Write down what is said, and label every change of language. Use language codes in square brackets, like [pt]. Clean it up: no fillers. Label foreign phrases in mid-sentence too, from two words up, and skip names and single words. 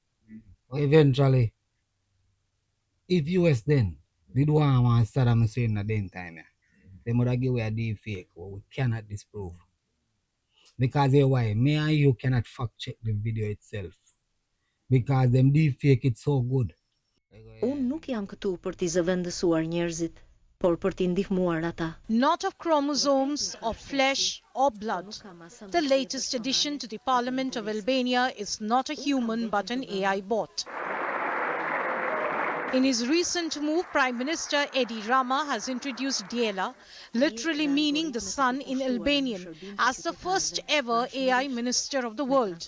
[en] Eventually, if US then did one Saddam Hussein at the time, they would have give away a deep fake, but we cannot disprove. Because why? Me and you cannot fact check the video itself. Because them deep fake it's so good. [sq] Unë nuk jam këtu për t'i zëvendësuar njerëzit, por për t'i ndihmuar ata. [en] Not of chromosomes, of flesh, or blood. The latest addition to the Parliament of Albania is not a human but an AI bot. In his recent move, Prime Minister Edi Rama has introduced Diela, literally meaning the sun in Albanian, as the first ever AI minister of the world.